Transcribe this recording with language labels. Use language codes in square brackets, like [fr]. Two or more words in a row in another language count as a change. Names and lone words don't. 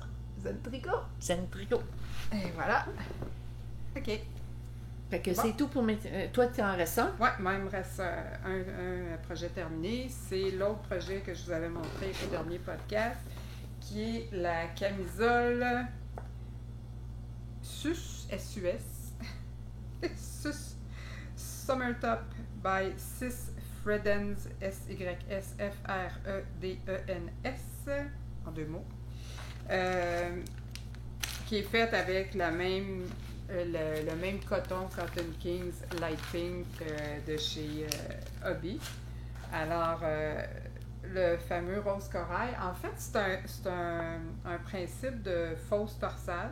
[fr] Zen Tricot. Zen Tricot. Et voilà. OK. Fait que c'est tout pour mes... toi, tu en restes un? Oui, moi, il me reste un projet terminé. C'est l'autre projet que je vous avais montré au dernier podcast, qui est la camisole SUS, S-U-S, SUS Summer Top by Sis Fredens, S-Y-S-F-R-E-D-E-N-S, en 2 mots, qui est faite avec le même coton Cotton Kings Light Pink de chez Hobby. Alors, le fameux rose corail, en fait, c'est un principe de fausse torsade.